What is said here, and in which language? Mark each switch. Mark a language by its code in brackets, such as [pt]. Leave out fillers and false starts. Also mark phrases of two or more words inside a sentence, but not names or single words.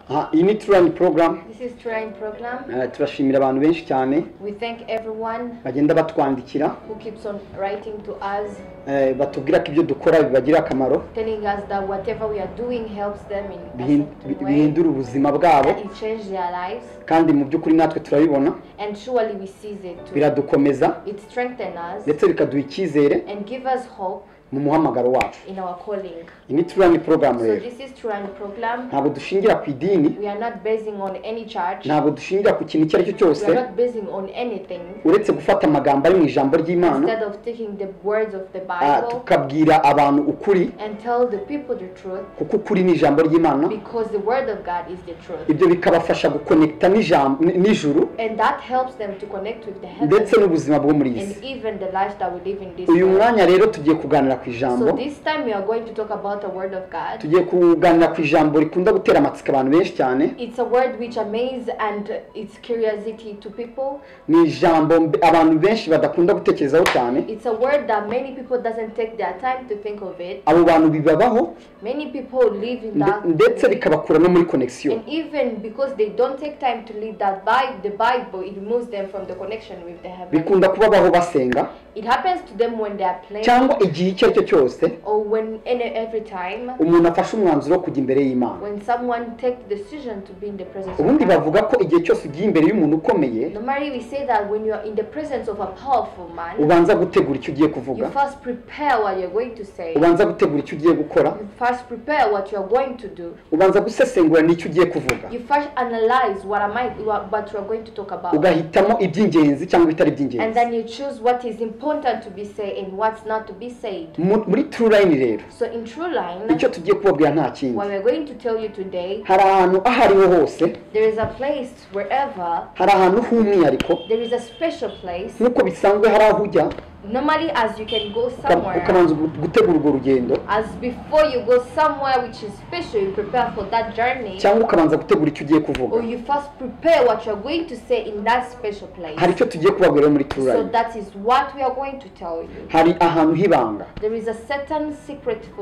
[rw] Iyi ni True Line program. [en] This is True Line program. [rw] Turashimira abantu benshi cyane. [en] We thank everyone [rw] bagenda batwandikira [en] who keeps on writing to us, [rw] batubwira ko ibyo dukora bibagira akamaro, [en] telling us that whatever we are doing helps them in a certain way, [rw] bihindura ubuzima bwabo, [en] that it changes their lives. [rw] kandi mu by'ukuri natwe turabibona, [en] And surely we seize it too. [rw] biradukomeza, [en] It strengthens us [rw] ndetse bikaduha icyizere [en] and give us hope [rw] mu muhamagaro wacu. [en] in our calling. [rw] Iyi ni True Line program [en] So [rw] rero. [en] this is True Line program. [rw] Ntabwo dushingira ku idini, [en] We are not basing on any church. [rw] ntabwo dushingira ku kintu icyo ari cyo cyose, [en] We are not basing on anything. [rw] uretse gufata amagambo ari mu ijambo ry'Imana, [en] Instead of taking the words of the Bible [rw] tukabwira abantu ukuri, [en] and tell the people the truth, [rw] kuko ukuri ni ijambo ry'Imana, [en] because the word of God is the truth. [rw] ibyo bikabafasha gukonekta n'ijuru [en] And that helps them to connect with the [rw] ndetse [en] heavens [rw] n'ubuzima bwo muri iyi [en] and [rw] si. [en] even the life that we live in this [rw] Uyu [en] world. [rw] mwanya rero tugiye kuganira ku ijambo, [en] So this time we are going to talk about the word of God. [rw] tugiye kuganira ku ijambo rikunda gutera amatsiko abantu benshi cyane. [en] It's a word which amazes and it's curiosity to people. [rw] Ni ijambo abantu benshi badakunda gutekerezaho cyane. [en] It's a word that many people doesn't take their time to think of it. [rw] Abo bantu bibabaho [en] Many people live in that [rw] ndetse bikabakura no muri connection. [en] and even because they don't take time to read that the Bible, it removes them from the connection with the heaven. [rw] Bikunda kubabaho basenga [en] It happens to them when they are playing [rw] cyangwa igihe icyo ari cyo cyose [en] or when every time [rw] umuntu afashe umwanzuro wo kujya imbere y'Imana. [en] when someone takes the decision to be in the presence of [rw] Ubundi [en] God. [rw] bavuga ko igihe cyose ugiye imbere y'umuntu ukomeye, [en] Normally we say that when you are in the presence of a powerful man, [rw] ubanza gutegura icyo ugiye [en] you [rw] kuvuga, [en] first prepare what you're going to say. [rw] ubanza gutegura icyo ugiye gukora, [en] You first prepare what you are going to do. [rw] ubanza gusesengura n'icyo ugiye kuvuga, [en] You first analyze what you are going to talk about. [rw] ugahitamo iby'ingenzi cyangwa ibitari [en] And [rw] iby'ingenzi. [en] then you choose what is important to be said and what's not to be said. [rw] Muri True Line rero, [en] So in True Line, [rw] icyo tugiye kubabwira nta kindi, [en] what we're going to tell you today, [rw] hari ahantu aho ariho hose, [en] there is a place wherever, [rw] hari ahantu h'umwihariko, [en] there is a special place. [rw] nk'uko bisanzwe hari aho ujya [en] Normally as you can go somewhere, [rw] ukabanza gutegura urwo rugendo, [en] as before you go somewhere which is special, you prepare for that journey, [rw] cyangwa ukabanza gutegura icyo ugiye kuvuga. [en] or you first prepare what you're going to say in that special place. [rw] Hari icyo tugiye kubabwira muri True [en] So [rw] Line. [en] that is what we are going to tell you. [rw] Hari ahantu h'ibanga, [en] There is a certain secret for